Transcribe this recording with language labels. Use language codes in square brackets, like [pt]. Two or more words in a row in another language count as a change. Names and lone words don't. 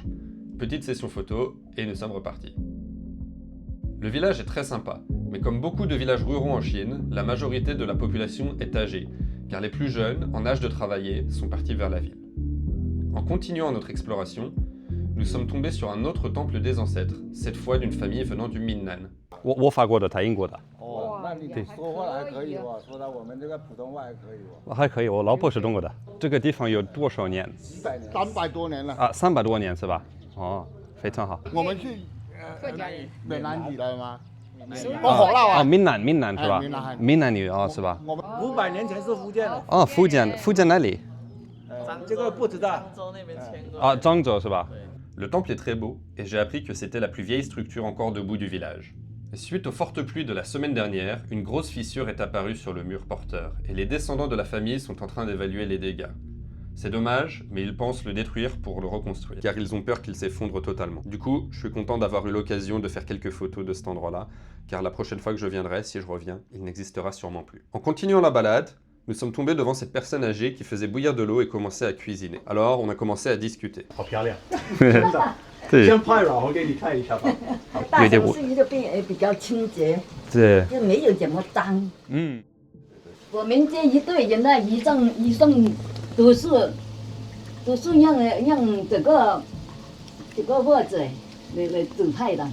[fr] Petite session photo, et nous sommes repartis. Le village est très sympa, mais comme beaucoup de villages ruraux en Chine, la majorité de la population est âgée, car les plus jeunes, en âge de travailler, sont partis vers la ville. En continuant notre exploration, nous sommes tombés sur un autre temple des ancêtres, cette fois d'une famille venant du Minnan. [zh] 我法国的，他英国的，哦，那你对说话还可以吧？说到我们这个普通话还可以吧？还可以。我老婆是中国的。这个地方有多少年？几百年，300多年了。啊，300多年是吧？哦，非常好。我们是客家人闽南语的吗？我好了啊，啊！闽南是吧哎闽南？闽南语啊是吧？我们 500年前是福建的，啊，福建哪里？这个不知道。漳州那边迁过来。啊，漳州是吧？ [fr] Le temple est très beau, et j'ai appris que c'était la plus vieille structure encore debout du village. Et suite aux fortes pluies de la semaine dernière, une grosse fissure est apparue sur le mur porteur, et les descendants de la famille sont en train d'évaluer les dégâts. C'est dommage, mais ils pensent le détruire pour le reconstruire, car ils ont peur qu'il s'effondre totalement. Du coup, je suis content d'avoir eu l'occasion de faire quelques photos de cet endroit-là, car la prochaine fois que je viendrai, si je reviens, il n'existera sûrement plus. En continuant la balade, nous sommes tombés devant cette personne âgée qui faisait bouillir de l'eau et commençait à cuisiner. Alors, on a commencé à discuter. [zh] 好漂亮。先对拍了，我给你看一下吧。大城市就比较清洁，对，就没有这么脏。嗯，我们这一队人呢，一众都是让这个或者那个指派的。